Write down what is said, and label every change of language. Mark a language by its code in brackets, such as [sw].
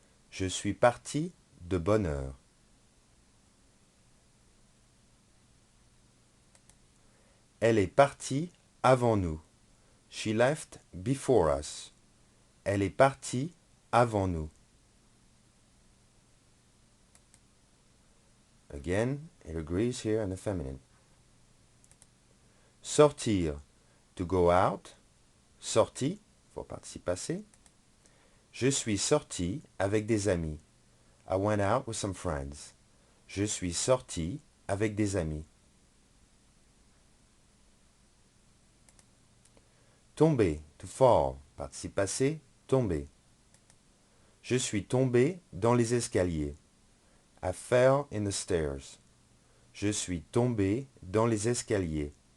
[fr] Je suis parti de bonne heure. Elle est partie avant nous. [en] She left before us. [fr] Elle est partie avant nous. [en] Again, it agrees here in the feminine. Sortir, to go out. [fr] Sorti, pour participe passé. Je suis sorti avec des amis. [en] I went out with some friends. [fr] Je suis sorti avec des amis. Tomber, [en] to fall, [fr] participe passé, tomber. Je suis tombé dans les escaliers. [en] I fell in the stairs. [fr] Je suis tombé dans les escaliers.